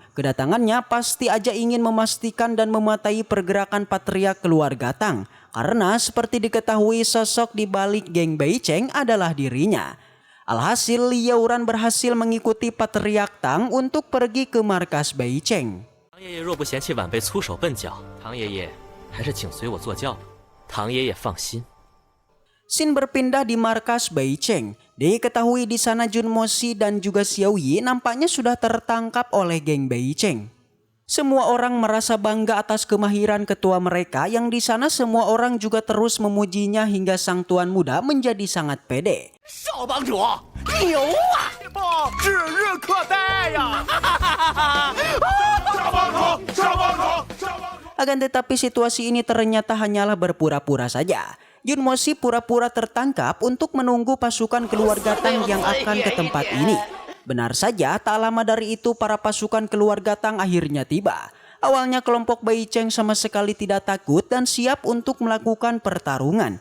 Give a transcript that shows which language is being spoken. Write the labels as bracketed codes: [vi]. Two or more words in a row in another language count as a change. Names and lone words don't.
[id] Kedatangannya pasti aja ingin memastikan dan mematai pergerakan Patriark keluarga Tang. Karena seperti diketahui sosok di balik Geng Beicheng adalah dirinya. Alhasil Li Yaoran berhasil mengikuti Patriark Tang untuk pergi ke markas Beicheng. [zh] 唐爷爷若不嫌弃晚辈粗手笨脚，唐爷爷还是请随我坐轿吧。唐爷爷放心。 [id] Scene berpindah di markas Beicheng. Diketahui di sana Junmoshi dan juga Xiao Yi nampaknya sudah tertangkap oleh Geng Beicheng. Semua orang merasa bangga atas kemahiran ketua mereka yang di sana semua orang juga terus memujinya hingga sang tuan muda menjadi sangat pede. [zh] 少帮主，牛啊！不，指日可待呀！少帮主，少帮主，少帮主。 [id] Akan tetapi situasi ini ternyata hanyalah berpura-pura saja. Junmoshi pura-pura tertangkap untuk menunggu pasukan keluarga Tang yang akan ke tempat ini. Benar saja, tak lama dari itu para pasukan keluarga Tang akhirnya tiba. Awalnya kelompok Beicheng sama sekali tidak takut dan siap untuk melakukan pertarungan.